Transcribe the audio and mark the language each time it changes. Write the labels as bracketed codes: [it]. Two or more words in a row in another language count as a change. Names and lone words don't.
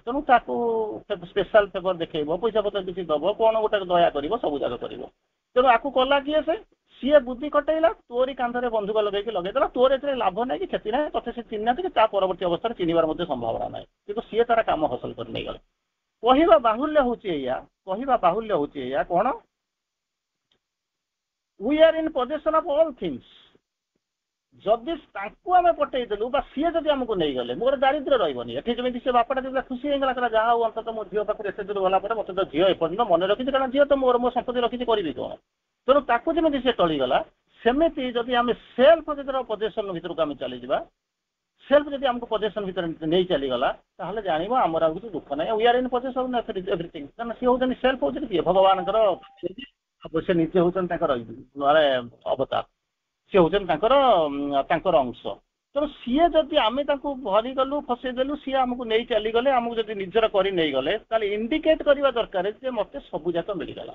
[or] ତେଣୁ ତାକୁ [en] special favour [or] ଦେଖେଇବ, ପଇସା ପତ୍ର କିଛି ଦବ, କଣ ଗୋଟେ ଦୟା କରିବ, ସବୁ ଯାକ କରିବ। ତେଣୁ ଆକୁ କଲା କିଏ? ସିଏ ବୁଦ୍ଧି ଖଟେଇଲା, ତୋରି କାନ୍ଧରେ ବନ୍ଧୁକ ଲଗେଇଦେଲା, ତୋର ଏଥିରେ ଲାଭ ନାହିଁ କି କ୍ଷତି ନାହିଁ, ତତେ ସେ ଚିହ୍ନିନାହାନ୍ତି କି ତା ପରବର୍ତ୍ତୀ ଅବସ୍ଥାରେ ଚିହ୍ନିବାର ମଧ୍ୟ ସମ୍ଭାବନା ନାହିଁ, କିନ୍ତୁ ସିଏ ତାର କାମ ହାସଲ କରି ନେଇଗଲା। କହିବା ବାହୁଲ୍ୟ ହଉଛି ଏଇଆ, କଣ? [en] We are in possession of all things। [or] ଯଦି ତାଙ୍କୁ ଆମେ ପଠେଇଦେଲୁ ବା ସିଏ ଯଦି ଆମକୁ ନେଇଗଲେ, ମୋର ଦାରିଦ୍ର୍ୟ ରହିବନି। ଏଠି ଯେମିତି ସେ ବାପାଟା ଯେତେବେଳେ ଖୁସି ହେଇଗଲା, କହିଲା ଯାହା ହଉ ଅନ୍ତତଃ ମୋ ଝିଅ ପାଖରେ ଏତେ ଦୂର ଗଲା ପରେ ମତେ ତ ଝିଅ ଏପର୍ଯ୍ୟନ୍ତ ମନେ ରଖିଛି, କାରଣ ଝିଅ ତ ମୋ ସମ୍ପତ୍ତି ରଖିଛି, କରିବି କଣ? ତେଣୁ ତାକୁ ଯେମିତି ସେ ଟଳିଗଲା, ସେମିତି ଯଦି ଆମେ [en] self possession [or] ଭିତରକୁ ଆମେ ଚାଲିଯିବା, ସେଲ୍ଫ ଯଦି ଆମକୁ ପଜେସନ ଭିତରେ ନେଇ ଚାଲିଗଲା, ତାହେଲେ ଜାଣିବ ଆମର ଆଉ କିଛି ଦୁଃଖ ନାହିଁ। [en] We are in possession of everything। [or] କାରଣ ସିଏ ହଉଛନ୍ତି ସେଲ୍ଫ, ହଉଛନ୍ତି କିଏ? ଭଗବାନଙ୍କର, ସେ ନିଜେ ହଉଛନ୍ତି ତାଙ୍କର ଅବତାର, ସିଏ ହଉଛନ୍ତି ତାଙ୍କର ଅଂଶ। ତେଣୁ ସିଏ ଯଦି ଆମେ ତାଙ୍କୁ ଭରିଗଲୁ, ଫସେଇଦେଲୁ, ସିଏ ଆମକୁ ନେଇ ଚାଲିଗଲେ, ଆମକୁ ଯଦି ନିଜର କରି ନେଇଗଲେ, ତାହେଲେ ଇଣ୍ଡିକେଟ କରିବା ଦରକାର ଯେ ମତେ ସବୁ ଯାକ ମିଳିଗଲା।